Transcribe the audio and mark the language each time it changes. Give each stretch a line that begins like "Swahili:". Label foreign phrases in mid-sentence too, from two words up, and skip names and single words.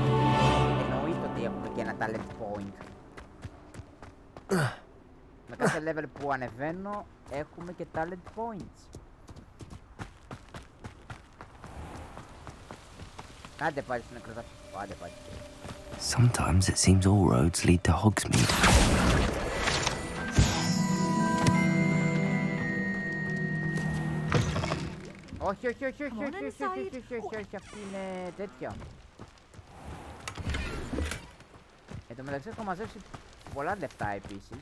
Greek: Εννοείται ότι έχουμε και ένα
English: talent point.
Greek: Με κάθε level που ανεβαίνω έχουμε και
English: talent points.
Greek: Άντε πάλι στο νεκροταφείο. Άντε πάλι.
English: Sometimes it seems all roads lead to Hogsmeade.
Greek: Όχι, αυτή είναι τέτοια. Εν τω μεταξύ έχω μαζέψει πολλά λεφτά επίσης.